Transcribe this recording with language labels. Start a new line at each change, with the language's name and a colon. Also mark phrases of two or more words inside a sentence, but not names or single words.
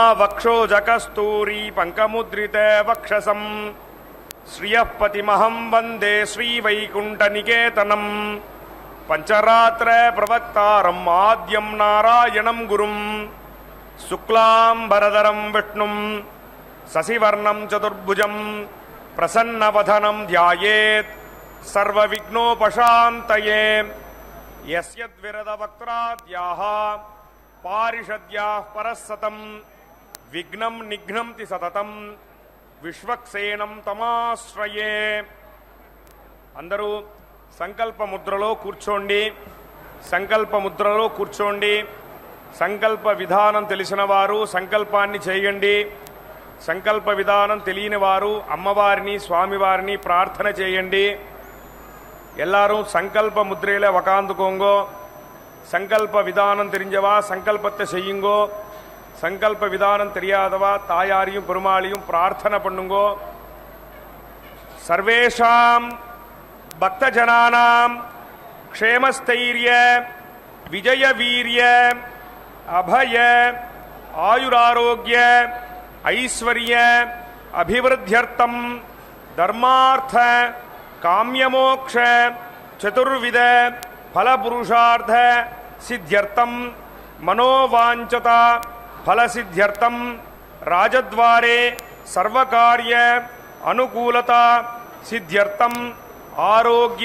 Sanskrit: वक्षोजकस्तूरी पंकमुद्रित वक्षसं श्रियःपतिमहं वन्दे श्रीवैकुण्ठनिकेतनं पंचरात्र प्रवक्तारम् आद्यं नारायणं गुरुं शुक्लांबरधरं विष्णुं शशिवर्णं चतुर्भुजं प्रसन्नवदनं ध्यायेत् सर्वविघ्नोपशान्तये। यस्यद्विरदवक्त्राद्याः पारिषद्याः परस्सतं विघ्नं निघ्नन्ति सततं विश्वक्सेनं तमाश्रये।
Telugu: అందరూ సంకల్ప ముద్రలో కూర్చోండి. సంకల్ప ముద్రలో కూర్చోండి. సంకల్ప విధానం తెలిసిన వారు సంకల్పాన్ని చేయండి. సంకల్ప విధానం తెలియని వారు అమ్మవారిని స్వామివారిని ప్రార్థన చేయండి.
Tamil: எல்லாரும் சங்கல்ப முத்திரையில் உக்காந்துக்கோங்கோ. சங்கல்ப விதானம் தெரிஞ்சவா சங்கல்பத்தை செய்யுங்கோ. சங்கல்ப விதானம் தெரியாதவா தாயாரையும் பெருமாளையும் பிரார்த்தனை பண்ணுங்கோ.
Sanskrit: सर्वेषाम् भक्तजनानाम् क्षेमस्थैर्य विजय वीर्य अभय आयुरारोग्य ऐश्वर्य अभिवृद्ध्यर्थम् தர்மார்த்த काम्यमोक्ष चतुर्विध फलपुरुषार्थ सिद्ध्यर्थम मनोवांछता फलसिद्ध्यर्थम राजद्वारे सर्वकार्य अनुकूलता सिद्ध्यर्थम आरोग्य